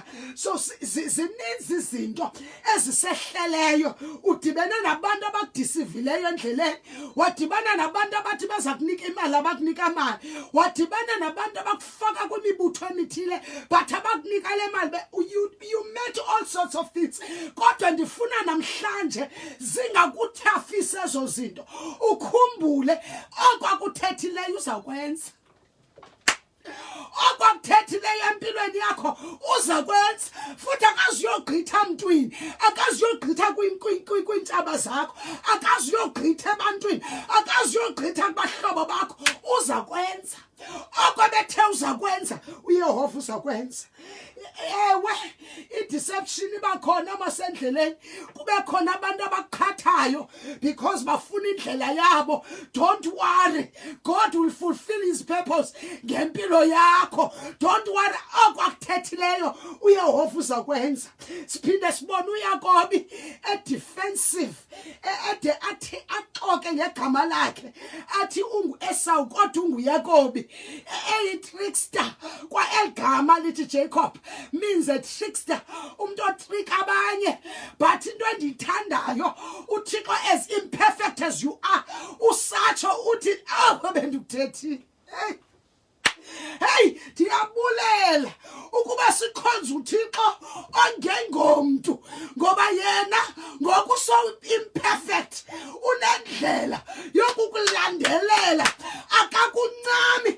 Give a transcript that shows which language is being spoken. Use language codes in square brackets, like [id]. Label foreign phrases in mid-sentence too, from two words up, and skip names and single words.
[xh] So zininzi izinto ezisehleleyo. Udibene nabantu abakudisivileyo endleleni, wadibana nabantu abathi beza kunika imali abakunika mali, wadibana nabantu abakufaka kwimibutho emithile but abakunika le mali. [en] You met all sorts of things. [xh] Kodwa ndifuna namhlanje zingakuthafisa ezo zinto, ukhumbule okwakuthethileyo uzakwenza. Okwakuthethileyo empilweni yakho uza kwenza. Futhi akazuyogqitha mntwini, akazuyogqitha kwiintshaba zakho, akazuyogqitha ebantwini, akazuyogqitha kubahlobo bakho. Uza kwenza oko bethe uza kwenza, uYehova uza kwenza. Ewe, i-deception iba khona amasendleleni, kube kube khona abantu abaqhathayo because bafuna indlela yabo, [en] don't worry, God will fulfill his purpose [xh] ngempilo yakho. [en] Don't worry, [xh] okwakuthethileyo uYehova uzakwenza. Siphinde sibone uYakobi defensive ede athi axoke ngegama lakhe athi ungu-Esau kodwa unguYakobi, trickster kwa elgama lithi [en] Jacob means a trickster, [xh] umuntu otrick abanye. [en] But [xh] into endiyithandayo, uThixo [en] as imperfect as you are, [xh] usatsho uthi bendikuthethile. Hey, ndiyabulela ukuba sikhonza uThixo ongengomntu, ngoba yena ngokuso imperfect unendlela yokukulandelela, akakuncami.